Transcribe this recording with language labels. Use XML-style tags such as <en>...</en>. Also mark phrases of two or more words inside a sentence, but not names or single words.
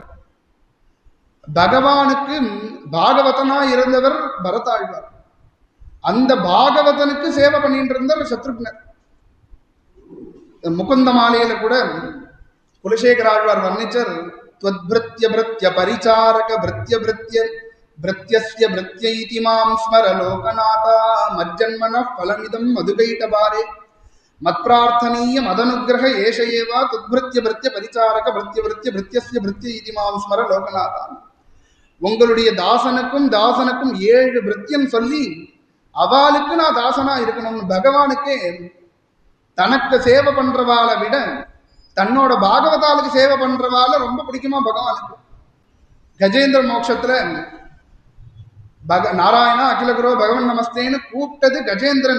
<ta>பகவானுக்கு பாகவதனா இருந்தவர் பரதாழ்வார். அந்த பாகவதனுக்கு சேவை பண்ணிட்டு இருந்தார் சத்ருக்னர். முகுந்த மாலையில கூட குலசேகர ஆழ்வார் வர்ணிச்சர்,</ta> <sa>त्वद्भृत्य भृत्य परिचारक भृत्य भृत्य भृत्यस्य भृत्यैति मां स्मर लोकनाथा मज्जन्मनः फलमिदं मधुकैटभारे मत्प्रार्थनीय मदनुग्रह एष एव तुद्भृत्य भृत्य परिचारक भृत्य भृत्य भृत्यस्य भृत्य इति मां स्मर लोकनाथा.</sa> <ta>உங்களுடைய தாசனுக்கும் தாசனுக்கும் 7 பிருத்தியம் சொல்லி அவளுக்கு நான் தாசனா இருக்கணும்னு பகவானுக்கே தனக்கு சேவை பண்றவாளை விட தன்னோட பாகவதாளுக்கு சேவை பண்றவாள ரொம்ப பிடிக்குமா பகவானுக்கு. கஜேந்திர மோட்சத்துல நாராயணா</ta> <sa>अखिल गुरु भगवन्</sa> <ta>நமஸ்தேன்னு கூப்பிட்டது கஜேந்திரன்.</ta>